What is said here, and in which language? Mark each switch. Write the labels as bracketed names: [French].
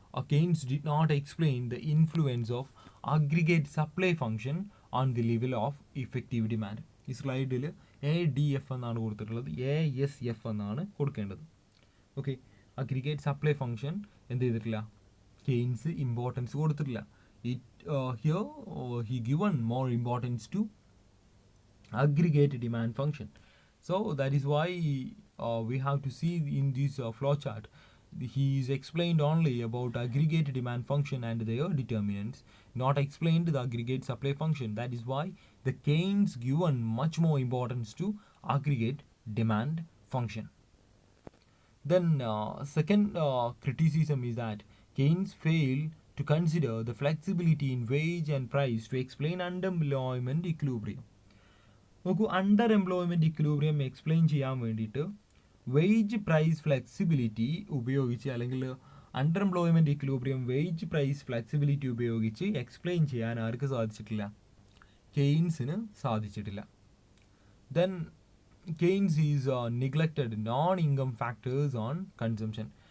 [English] Keynes did not explain the influence of aggregate supply function on the level of effective demand. [Malayalam] ഈ സ്ലൈഡിൽ ADF എന്നാണ് കൊടുത്തിട്ടുള്ളത്, ASF എന്നാണ് കൊടുക്കേണ്ടത്. ഓക്കെ, അഗ്രിഗേറ്റ് സപ്ലൈ ഫംഗ്ഷൻ എന്ത് ചെയ്തിട്ടില്ല? കെയ്ൻസ് ഇമ്പോർട്ടൻസ് കൊടുത്തിട്ടില്ല. [English] Here he given more importance to aggregate demand function. So that is why we have to see in this flow chart, he is explained only about aggregate demand function and their determinants, not explained the aggregate supply function. That is why the Keynes given much more importance to aggregate demand function. Then second criticism is that Keynes failed to consider the flexibility in wage and price to explain underemployment equilibrium. [Malayalam] നോക്കൂ, under employment equilibrium explain ചെയ്യാൻ വേണ്ടിയിട്ട് wage price flexibility ഉപയോഗിച്ച്, അല്ലെങ്കിൽ under employment equilibrium wage price flexibility ഉപയോഗിച്ച് explain ചെയ്യാൻ ആർക്ക് സാധിച്ചിട്ടില്ല? കെയ്ൻസിന് സാധിച്ചിട്ടില്ല. [English] Then Keynes is neglected non income factors on consumption.